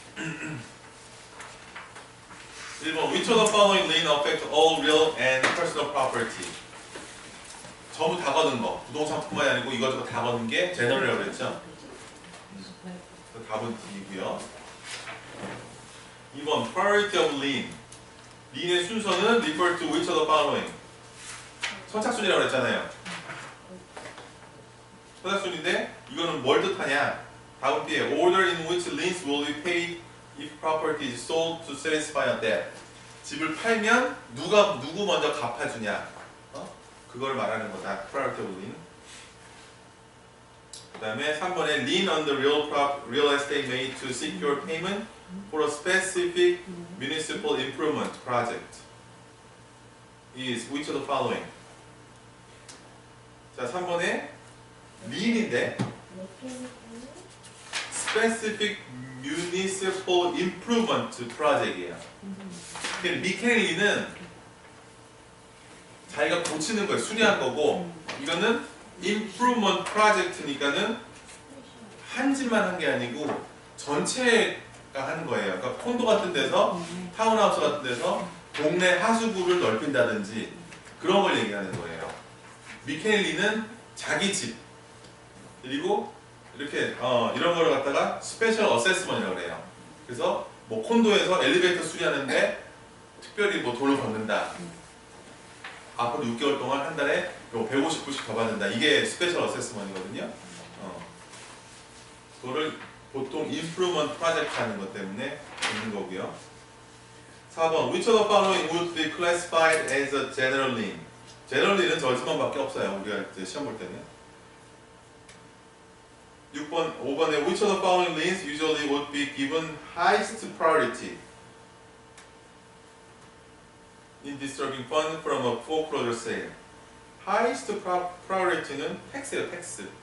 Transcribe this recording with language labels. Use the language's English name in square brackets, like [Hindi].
[English] 1번 Which of the following lien affect all real and personal property? [Korean] 전부 다 거는 거. 부동산뿐만이 아니고 이것저것 다 거는 게 제너럴이라고 그랬죠? 그래서 답은 D이고요. 2번 [English] Priority of lien. lien의 [Korean] 순서는 [English] refer to which of the following? [Korean] 선착순이라고 그랬잖아요. 선착순인데 이거는 뭘 뜻하냐? 다음 B에 [English] order in which liens will be paid if property is sold to satisfy a debt. [Korean] 집을 팔면 누구 먼저 갚아주냐? 그걸 말하는 거다. [English] Priority of lien. [Korean] 그 다음에 3번에 [English] lien on the real estate made to secure payment for a specific municipal improvement project is which of the following? [Korean] 자, 3번에 lien인데 specific municipal improvement project이에요. 미케일리는 자기가 고치는 거예요. 수리한 거고 이거는 improvement project니까는 한 집만 한 게 아니고 전체가 하는 거예요. 그러니까 콘도 같은 데서 타운하우스 같은 데서 동네 하수구를 넓힌다든지 그런 걸 얘기하는 거예요. 미케일리는 자기 집 그리고 이렇게 이런 거를 갖다가 스페셜 어세스먼이라고 그래요. 그래서 뭐 콘도에서 엘리베이터 수리하는데 특별히 뭐 돈을 받는다. 앞으로 6개월 동안 한 달에 150불씩 더 받는다. 이게 스페셜 어세스먼이거든요. 그거를 보통 임프루먼트 프로젝트 하는 것 때문에 있는 거고요. [English] 4번 Which of the following would be classified as a general lien? [Korean] general lien은 저 집안밖에 없어요. 우리가 이제 시험 볼 때는. 5번에 [English] Which of the following liens usually would be given highest priority in disturbing fund from a foreclosure sale? [Korean] highest priority는 tax예요, tax.